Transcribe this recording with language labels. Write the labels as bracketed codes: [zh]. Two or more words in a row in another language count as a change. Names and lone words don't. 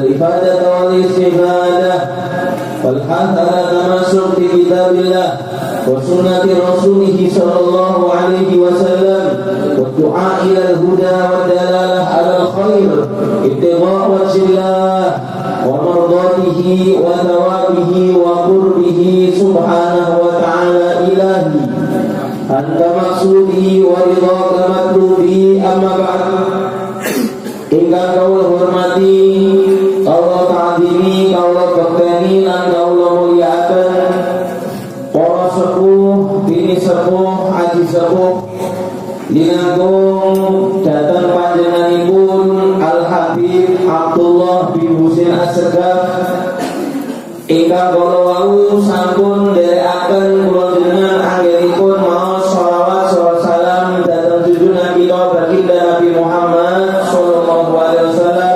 [ar] إفادة والاستفادة والحث على التمسك بكتاب الله وسنة رسوله صلى الله عليه وسلم والدعاء إلى الهدى والدلالة على الخير اتباع وجه الله ومرضاته وثوابه وقربه سبحانه وتعالى إلهي أنت مقصودي ورضاك مطلوبي. أما بعد. [jv] Ingkang kawula hormati, kawula ta'zimi, kawula bakteni lan kawula mulyakaken para sepuh, bini sepuh, aji sepuh linanggung dhateng panjenenganipun Al Habib Abdullah bin Husain As-Segaf ingkang kala wau sampun nderekaken kula jenengan anggenipun maos shalawat salam dhateng junjungan kita baginda Nabi Muhammad [ar] صلى الله عليه وسلم.